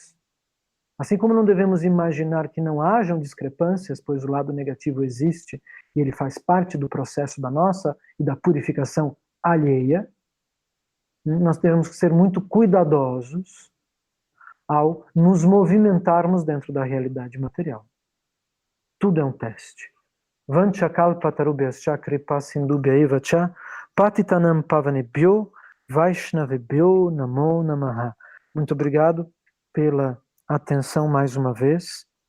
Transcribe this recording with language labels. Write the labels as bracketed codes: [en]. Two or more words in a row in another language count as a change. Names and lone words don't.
[pt] Assim como não devemos imaginar que não hajam discrepâncias, pois o lado negativo existe e ele faz parte do processo da nossa e da purificação alheia, nós devemos ser muito cuidadosos ao nos movimentarmos dentro da realidade material. Tudo é um teste. [sa] वाञ्छाकल्पतरुभ्यश्च कृपा सिन्धुभ्यैव च पतितानाम् पावनेभ्यो वैष्णवेभ्यो नमो नमः. [pt] Muito obrigado pela atenção mais uma vez.